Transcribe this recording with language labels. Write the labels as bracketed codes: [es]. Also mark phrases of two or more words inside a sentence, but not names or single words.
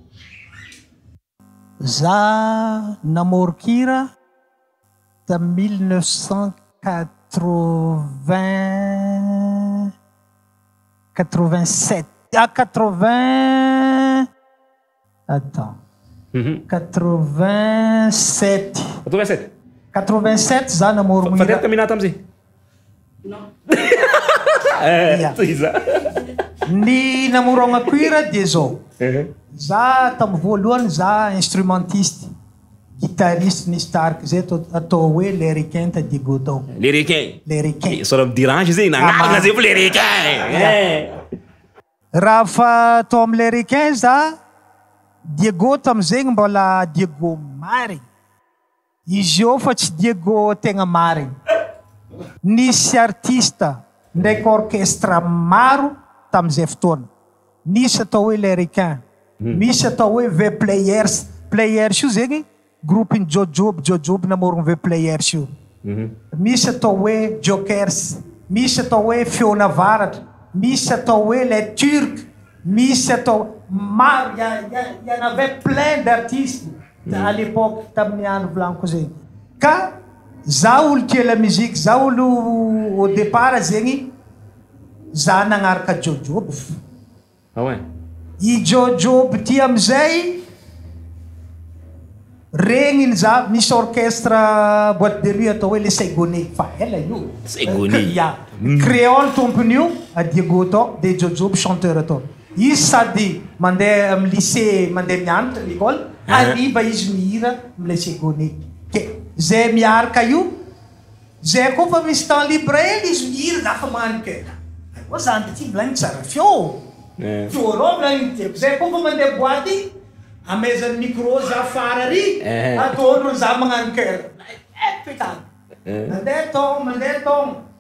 [mg] za namorokira de 1987 87 za namorogny fa teraka minata am'zay ny namorognako hira de zao za tamy voalohany za instrumentiste guitariste nisy tariky zay atao hoe les requins ta Diego tao les requins sora midirange zegny nagnarana zay fo les requins raha fa atao amy les requins za Diego tam'zegny mbola Diego marigny izy io fa tsy Diego tegna marigny nisy artiste ndraiky orchestre maro tam'izay fotoana nisy atao hoe les requins misy atao hoe V players io zegny groupe in Jojob namorogny V players io misy atao hoe Jokers misy atao hoe Fiona Varatra misy atao hoe les Turcs misy atao maro [fr] y en avait plein d'artistes à l'époque [mg] tamin'ny andro volaniko zegny ka za olo tia [fr] la musique [mg] za olo [fr] au départ [mg] zegny za nagnaraka jojoby [fr] Ah ouais. [mg] I jojoby ty amizay regniny za misy orchestre [fr] boîte de nuit [mg] atao hoe le Saigonais fa ela io Saigonais. ya créole tompony io a Diego atao de jojoby chanteur atao izy sady mandeha amy lycée mandeha mianatra l'école ariva izy mihira amle Saigonais ke zay miaraka io zay koa fa misy [fr] temps libre [mg] hely izy mihira za fa magnano ke o zany ty volagny tsara fio fio rô volagny tiako zay koa fa mandeha boaty amezan'ny micro za fara ry ataonro za magnano kera pekady mandeha tong